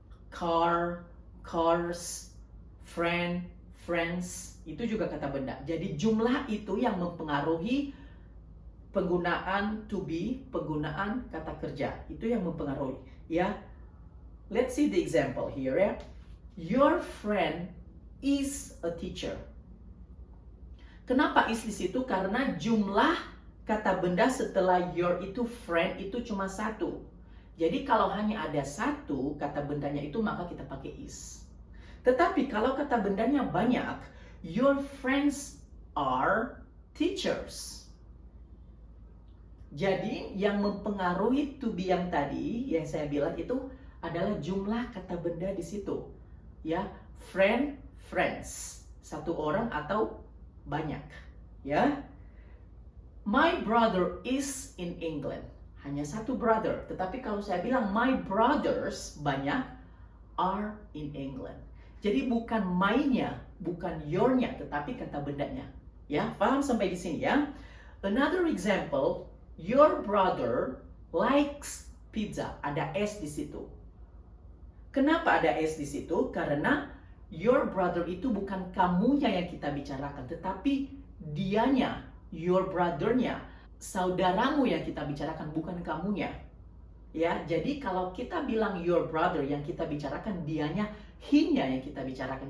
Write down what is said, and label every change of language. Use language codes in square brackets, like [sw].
[id] Car, cars, friend, friends, itu juga kata benda. Jadi jumlah itu yang mempengaruhi penggunaan to be, penggunaan kata kerja. Itu yang mempengaruhi, ya. [en] Let's see the example here, ya. Your friend is a teacher. [id] Kenapa is di situ? Karena jumlah kata benda setelah your itu friend itu cuma satu. Jadi kalau hanya ada satu kata bendanya itu, maka kita pakai is. Tetapi kalau kata bendanya banyak, [en] your friends are teachers. [id] Jadi yang mempengaruhi to be yang tadi yang saya bilang itu adalah jumlah kata benda di situ. Ya, friend, friends. Satu orang atau banyak, ya. [en] My brother is in England. [id] Hanya satu brother. Tetapi kalau saya bilang my brothers banyak [en] are in England. [id] Jadi bukan my-nya, bukan your-nya, tetapi kata bendanya. Ya, paham sampai di sini ya? [en] Another example, your brother likes pizza. [id] Ada S di situ. Kenapa ada S di situ? Karena your brother itu bukan kamunya yang kita bicarakan, tetapi dianya, your brother-nya, saudaramu yang kita bicarakan, bukan kamunya. Ya, jadi kalau kita bilang your brother yang kita bicarakan, dianya, he-nya yang kita bicarakan.